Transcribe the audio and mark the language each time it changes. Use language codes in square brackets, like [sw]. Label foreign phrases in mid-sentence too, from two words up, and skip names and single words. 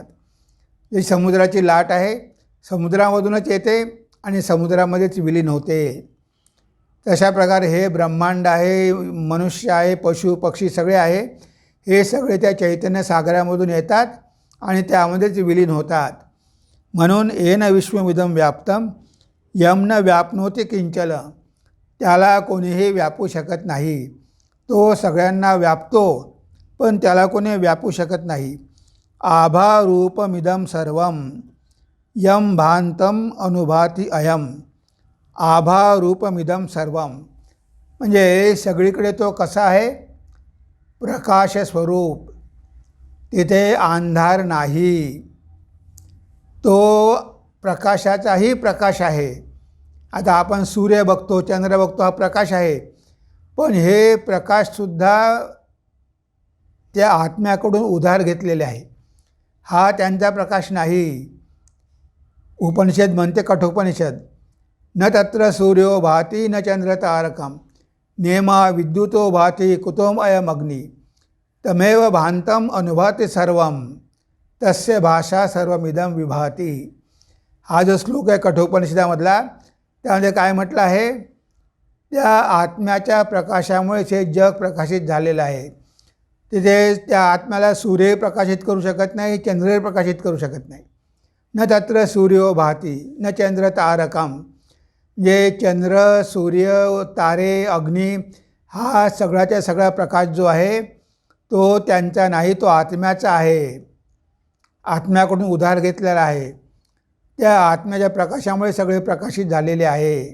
[mr] जी समुद्राची लाट आहे, समुद्रामधूनच येते आणि समुद्रामध्येच विलीन होते. तशा प्रकारे हे ब्रह्मांड आहे, मनुष्य आहे, पशु पक्षी सगळे आहे, हे सगळे त्या चैतन्य सागरामधून येतात आणि त्यामध्येच विलीन होतात. [sa] म्हणून येन विश्वमिदं व्याप्तम यम न व्याप्नोति किंचन. [mr] त्याला कोणीही व्यापू शकत नाही. तो सगळ्यांना व्यापतो, पण त्याला कोणी व्यापू शकत नाही. [sa] आभारूपमिदं सर्वं यम भांतम अनुभाती अयम. आभारूपमिदं सर्वं [mr] म्हणजे सगळीकडे तो कसा आहे, प्रकाश स्वरूप. तिथे अंधार नाही. तो प्रकाशाचाही प्रकाश आहे. आता आपण सूर्य बघतो, चंद्र बघतो, हा प्रकाश आहे. पण हे प्रकाशसुद्धा त्या आत्म्याकडून उधार घेतलेले आहे. हा त्यांचा प्रकाश नाही. उपनिषद म्हणते, [sa] कठोपनिषद, न तत्र सूर्यो भाती न चंद्र तारकम नेमा विद्युतो भाती कुतोम अयम अग्नी तमेव भांतम अनुभाति सर्वम तस्य भाषा सर्वमिदं विभाती. [mr] हा जो श्लोक आहे कठोपनिषदामधला, त्यामध्ये काय म्हटलं आहे, त्या आत्म्याच्या प्रकाशामुळेच हे जग प्रकाशित झालेलं आहे. तिथे त्या आत्म्याला सूर्य प्रकाशित करू शकत नाही, चंद्र प्रकाशित करू शकत नाही. [sa] न तत्र सूर्यो भाती न चंद्र तारकम. [mr] जे चंद्र, सूर्य, तारे, अग्नी हा सगळ्याच्या सगळा प्रकाश जो आहे तो त्यांचा नाही, तो आत्म्याचा आहे. आत्म्याकडून उधार घेतलेला आहे. त्या आत्म्याच्या प्रकाशामुळे सगळे प्रकाशित झालेले आहे.